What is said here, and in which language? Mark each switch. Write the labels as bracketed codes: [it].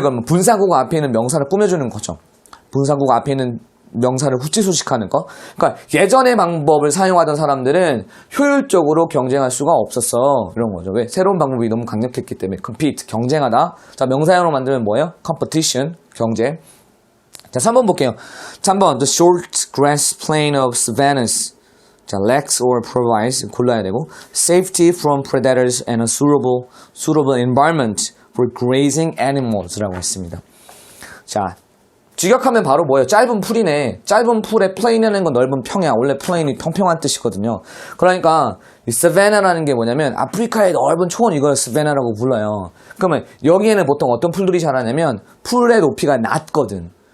[ko] 그러면 분사구가 앞에 있는 명사를 꾸며주는 거죠. 분사구가 앞에 있는 명사를 후치소식하는 거. 그러니까 예전의 방법을 사용하던 사람들은 효율적으로 경쟁할 수가 없었어. 이런 거죠. 왜? 새로운 방법이 너무 강력했기 때문에. compete, 경쟁하다. 자, 명사형으로 만들면 뭐예요? competition, 경쟁. [en] 자, [ko] 3번 볼게요. [en] 3번, the short grass plain of savannas. 자, lacks or provides [ko] 골라야 되고 [en] safety from predators and a suitable environment for grazing animals [ko] 라고 했습니다. 자, 직역하면 바로 뭐예요? 짧은 풀이네. 짧은 풀에 plain이라는 건 넓은 평야. 원래 plain이 평평한 뜻이거든요. 그러니까 이 savanna라는 게 뭐냐면 아프리카의 넓은 초원 이걸 savanna라고 불러요. 그러면 여기에는 보통 어떤 풀들이 자라냐면 풀의 높이가 낮거든.